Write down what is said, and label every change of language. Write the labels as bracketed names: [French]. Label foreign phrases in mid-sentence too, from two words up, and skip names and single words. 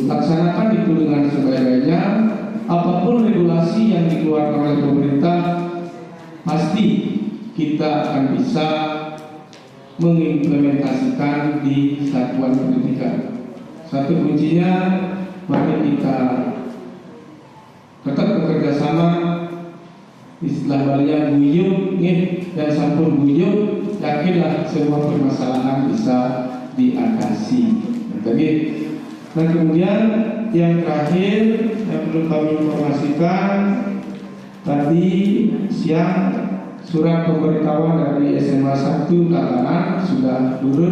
[Indonesian] Laksanakan itu dengan sebaik-baiknya. Apapun regulasi yang dikeluarkan oleh pemerintah, pasti kita akan bisa mengimplementasikan di satuan pendidikan. Satu kuncinya, mari kita tetap bekerja sama. Istilah Balinya guyub, dan [Balinese] sampun guyub, [Indonesian] yakinlah semua permasalahan bisa diatasi. Dan kemudian yang terakhir yang perlu kami informasikan, tadi siang surat pemberitahuan dari SMA 1 Tatanan sudah turun.